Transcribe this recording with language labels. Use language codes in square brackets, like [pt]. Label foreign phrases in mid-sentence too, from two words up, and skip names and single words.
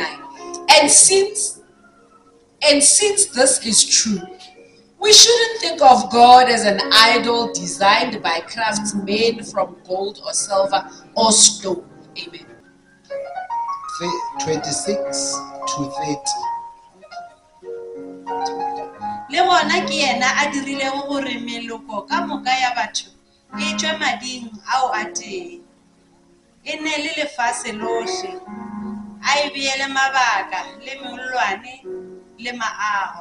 [en] And since this is true, we shouldn't think of God as an idol designed by craftsmen from gold or silver or stone. Amen. 26 to 30. [nso] Le bona ke yena a dirilego gore meloko ka moka ya batho e tšwe mading ao a teng, e ne le lefase lohle, a e beele mabaka le meolwane le maago.